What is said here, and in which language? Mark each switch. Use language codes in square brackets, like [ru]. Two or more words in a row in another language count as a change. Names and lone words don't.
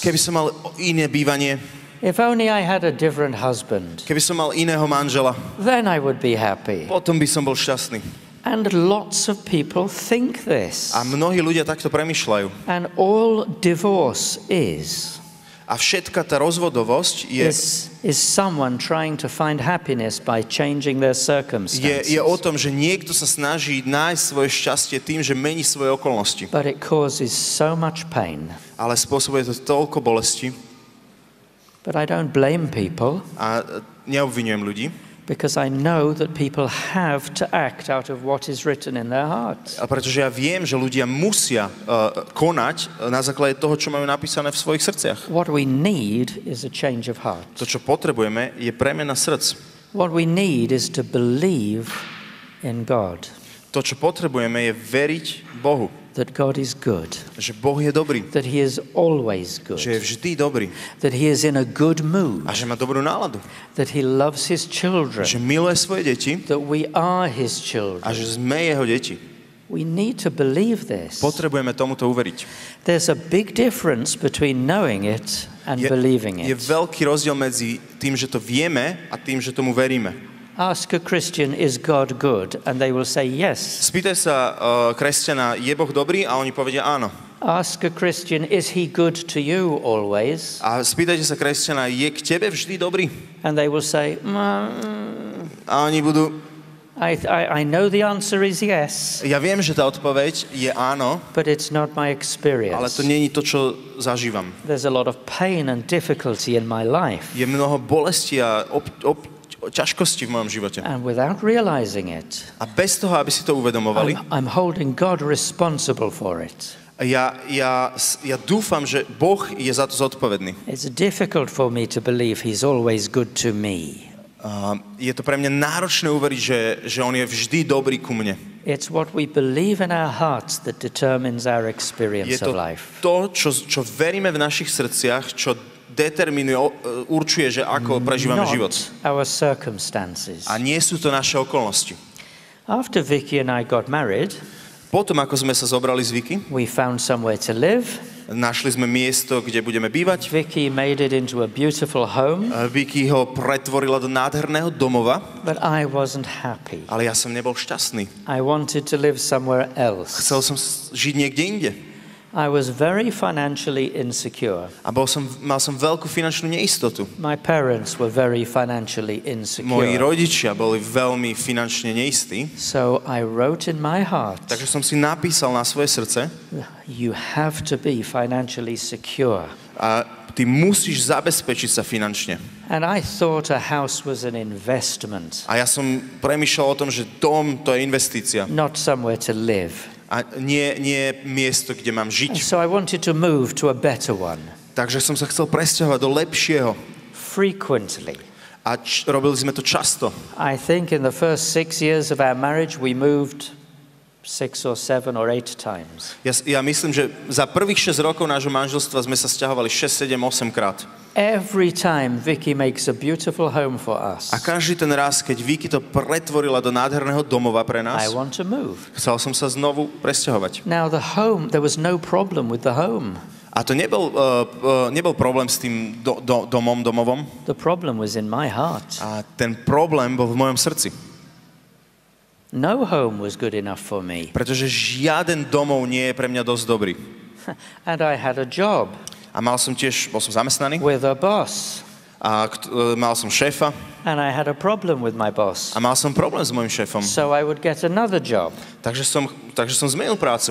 [sk] Keby som mal iné bývanie. [en] If only I had a different husband. [sk] Keby som mal iného manžela. [en] Then I would be happy. [sk] Potom by som bol šťastný. [en] And lots of people think this. [sk] A mnohí ľudia takto premýšľajú. [en] And all divorce is [sk] A všetka tá rozvodovosť [en] is someone trying to find happiness by changing their circumstances. [sk] je o tom, že niekto sa snaží nájsť svoje šťastie tým, že mení svoje okolnosti. [en] But it causes so much pain. [sk] Ale spôsobuje to toľko bolesti. [en] But I don't blame people. [sk] A neobvinujem ľudí. [en] Because I know that people have to act out of what is written in their hearts. [sk] A pretože ja viem, že ľudia musia konať na základe toho, čo majú napísané v svojich srdciach. [en] What we need is a change of heart. [sk] To, čo potrebujeme, je premena srdc. [en] What we need is to believe in God. [sk] To, čo potrebujeme, je veriť Bohu. [en] That God is good. [sk] Že Boh je dobrý. [en] That he is always good. [sk] Že je vždy dobrý. [en] That he is in a good mood. [sk] A že má dobrú náladu. [en] That he loves his children. [sk] Že miluje svoje deti. [en] That we are his children. [sk] A že sme jeho deti. [en] We need to believe this. [sk] Potrebujeme tomuto uveriť. [en] There's a big difference between knowing it and believing it. [sk] Je veľký rozdiel medzi tým, že to vieme a tým, že tomu veríme. [en] Ask a Christian, is God good? And they will say yes. [sk] Spýtaj sa kresťana, je Boh dobrý? A oni povedia áno. [en] Ask a Christian, is he good to you always? [sk] A spýtajte sa kresťana, je k tebe vždy dobrý? [en] And they will say, [sk] A oni budú... [en] I know the answer is yes. [sk] Ja viem, že tá odpoveď je áno, [en] but it's not my experience. [sk] Ale to nie je to, čo zažívam. [en] There's a lot of pain and difficulty in my life. [sk] Je mnoho bolesti a ťažkosti v mojom živote. [en] And without realizing it, [sk] a bez toho, aby si to uvedomovali, [en] I'm holding God responsible for it. [sk] Ja dúfam, že Boh je za to zodpovedný. [en] It's difficult for me to believe he's always good to me. [sk] Je to pre mňa náročné uveriť, že on je vždy dobrý ku mne. [en] It's what we believe in our hearts that determines our experience of life. [sk] Je to, čo veríme v našich srdciach, čo determinuje, určuje, že ako prežívame život. [en] Our circumstances. [sk] A nie sú to naše okolnosti. [en] After Vicky and I got married, [sk] potom ako sme sa zobrali z Vicky, [en] we found somewhere to live. [sk] Našli sme miesto, kde budeme bývať. [en] Vicky made it into a beautiful home. [sk] Vicky ho pretvorila do nádherného domova. [en] But I wasn't happy. [sk] Ale ja som nebol šťastný. [en] I wanted to live somewhere else. [sk] Chcel som žiť niekde inde. [en] I was very financially insecure. [sk] A mal som veľkú finančnú neistotu. [en] My parents were very financially insecure. [sk] Moji rodičia boli veľmi finančne neistí. [en] So I wrote in my heart. [sk] Takže som si napísal na svoje srdce. [en] You have to be financially secure. [sk] A ty musíš zabezpečiť sa finančne. [en] And I thought a house was an investment. [sk] A ja som premýšľal o tom, že dom to je investícia. [en] Not somewhere to live. [sk] A nie miesto, kde mám žiť. [en] So I wanted to move to a better one. [sk] Takže som sa chcel presťahovať do lepšieho. [en] Frequently. [sk] A robili sme to často. [en] I think in the first 6 years of our marriage we moved 6 or 7 or 8 times. [sk] Ja myslím, že za prvých 6 rokov nášho manželstva sme sa sťahovali 6, 7, 8 krát. [en] Every time Vicky makes a beautiful home for us. [sk] A každý ten raz, keď Vicky to pretvorila do nádherného domova pre nás, [en] I want to move. [sk] Chcel som sa znovu presťahovať. [en] Now the home, there was no problem with the home. [sk] A to nebol problém s tým domovom. [en] The problem was in my heart. [sk] A ten problém bol v mojom srdci. [en] No home was good enough for me. [sk] Pretože žiaden domov nie je pre mňa dosť dobrý. [en] And I had a job. [sk] A bol som zamestnaný. [en] With a boss. [sk] A mal som šéfa. [en] And I had a problem with my boss. [sk] A mal som problém s mojím šéfom. [en] So I would get another job. [sk] Takže som zmenil prácu.